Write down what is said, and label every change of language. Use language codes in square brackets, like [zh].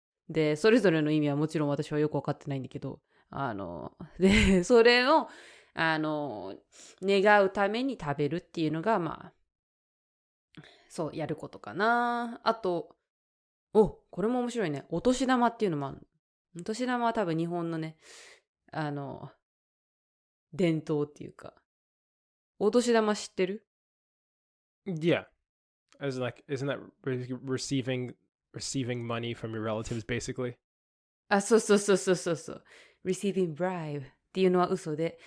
[ja] で、それぞれの意味はもちろん私はよくわかってないんだけど、で、それを、願うために食べるっていうのが、まあ、そう、やることかな。あと、これも面白いね。お年玉っていうのもある。お年玉は多分日本のね、伝統っていうか、お年玉知ってる？ [en] Yeah. As like, isn't that receiving money from your relatives, basicking? [ja] そう。 [en] receiving bribe [ja] っていうのは嘘で。